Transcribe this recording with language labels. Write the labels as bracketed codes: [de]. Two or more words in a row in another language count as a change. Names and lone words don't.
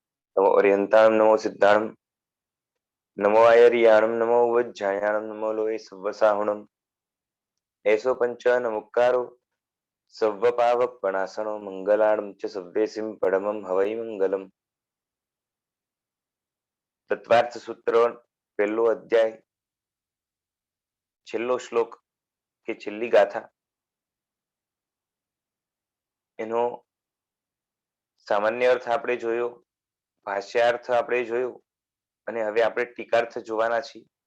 [pra] नमो अर्यन्ताणं नमो सिद्धाणं नमो आयर्याणं नमो वज्जायाणं नमो लोये सव्वसाहुणम् एषो पञ्चनमुक्कारो सव्वपावपणासनो मङ्गलाणं च सव्येसिं परमं हवै मङ्गलम् तत्वार्थ सूत्र [gu] પહેલો અધ્યાય છેલ્લો શ્લોક કે છેલ્લી ગાથા એનો સામાન્ય અર્થ આપણે જોયો, ભાષ્યાર્થ આપણે જોયો અને હવે આપણે ટીકાર્થ જોવાના છીએ.